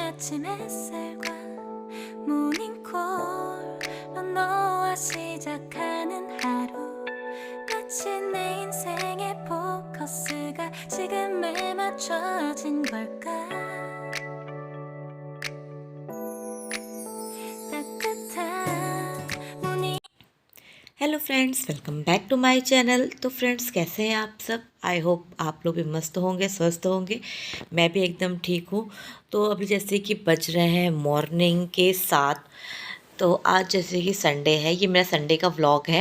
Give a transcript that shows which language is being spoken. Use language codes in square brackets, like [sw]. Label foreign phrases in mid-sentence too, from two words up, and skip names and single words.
[ko] 아침 햇살과 모닝콜로 너와 시작하는 하루 마치 내 인생의 포커스가 지금에 맞춰진 걸까 따뜻한 모닝 [en] Hello friends, welcome back to my channel. [hi] तो फ्रेंड्स, कैसे हैं आप सब? [en] I hope [hi] आप लोग भी मस्त होंगे, स्वस्थ होंगे। मैं भी एकदम ठीक हूँ। तो अभी जैसे कि बज रहे हैं मॉर्निंग के 7। तो आज जैसे कि संडे है, ये मेरा संडे का व्लॉग है।